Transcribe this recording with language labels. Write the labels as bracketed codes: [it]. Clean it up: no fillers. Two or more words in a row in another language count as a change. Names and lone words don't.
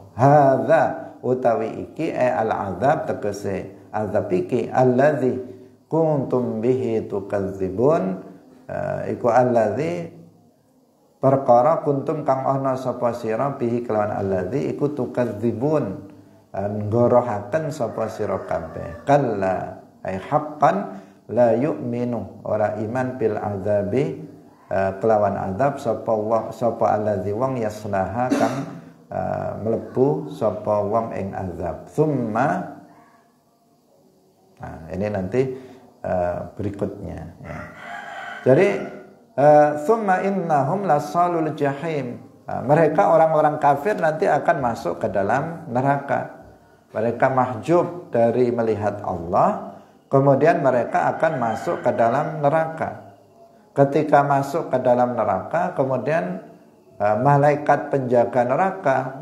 [jv] Hadza utawi iki [ar] العذاب [jv] tegese azab iki [ar] الذي كنتم به تكذبون, [jv] iku allazi perkara kuntum kang ana sapa sira bihi kelawan allazi iku tukadzibun, nggorohaken sapa sira kabeh. [ar] كلا أي حقا لا يؤمنون, [jv] ora iman [ar] بالعذاب [jv] kelawan azab sapa allazi wong yaslaha kang mlebu sapa wong ing azab. [id] Summa ini nanti berikutnya ya. Jadi [ar] ثم إنهم لصالوا الجحيم, [id] mereka orang-orang kafir nanti akan masuk ke dalam neraka. Mereka mahjub dari melihat Allah, kemudian mereka akan masuk ke dalam neraka. Ketika masuk ke dalam neraka, kemudian malaikat penjaga neraka